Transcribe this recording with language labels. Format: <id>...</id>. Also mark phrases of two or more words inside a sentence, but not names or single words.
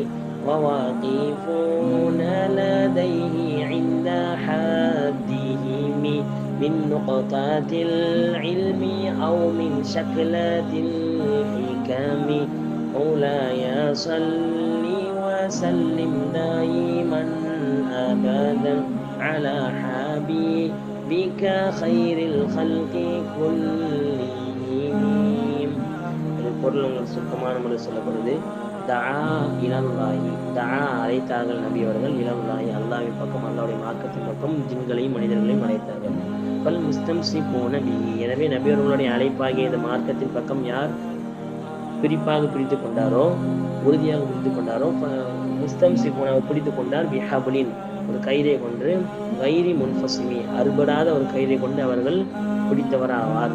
<ar>وواقفون لديه عند حدهم من نقطة العلم أو من شكلة الحكم. مولاي صل وسلم دائما أبدا على حبيبك خير الخلق كلهم.</ar> <ta>பொருள் உங்களுக்கு சுத்தமான முறை சொல்லப்படுது.</ta> <ar>دعا إلى الله,</ar> <ta>தஆ அழைத்தார்கள் நபி அவர்கள், இலல்லாஹி அல்லாஹ்வின் பக்கம், அல்லாஹ்வுடைய மார்க்கத்தின் பக்கம் ஜின்களையும் மனிதர்களையும் அழைத்தார்கள்.</ta> <ar>فالمستمسكون به,</ar> <ta>எனவே நபி அவர்களுடைய அழைப்பாகிய இந்த மார்க்கத்தின் பக்கம் யார் பிரிப்பாக பிடித்து கொண்டாரோ, உறுதியாக பிடித்து கொண்டாரோ, முஸ்தம்சிகூன பிடித்து கொண்டார், பிஹபலின் ஒரு கயிறை கொண்டு,</ta> <ar>غير منفصم</ar> <ta>அறுபடாத ஒரு கயிறை கொண்டு அவர்கள் பிடித்தவர் ஆவார்.</ta>